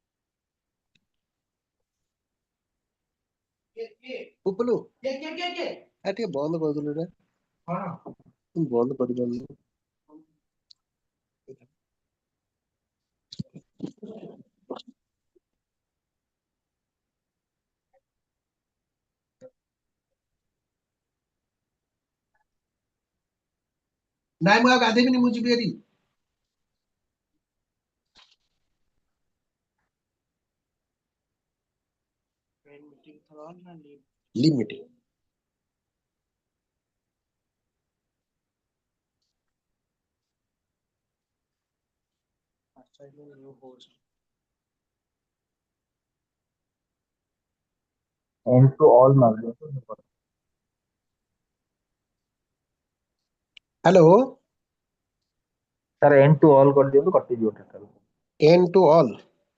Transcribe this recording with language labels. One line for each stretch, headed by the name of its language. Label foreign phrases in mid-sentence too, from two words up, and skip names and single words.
Odia: Upulu. ଟିକେ ବନ୍ଦ କରିଦେଲୁ ରେ ବନ୍ଦ କରିଦେଲୁ ନାଇଁ ମୁଁ ଆଉ ଗାଧେଇବିନି ମୁଁ ଯିବି ଏଠି
English: leave meeting End to all ମାରିଦିଅ। ହ୍ୟାଲୋ
Odia: ସାର୍
English: end to all
Odia: କରିଦିଅନ୍ତୁ କଟିଯିବ total।
English: end to all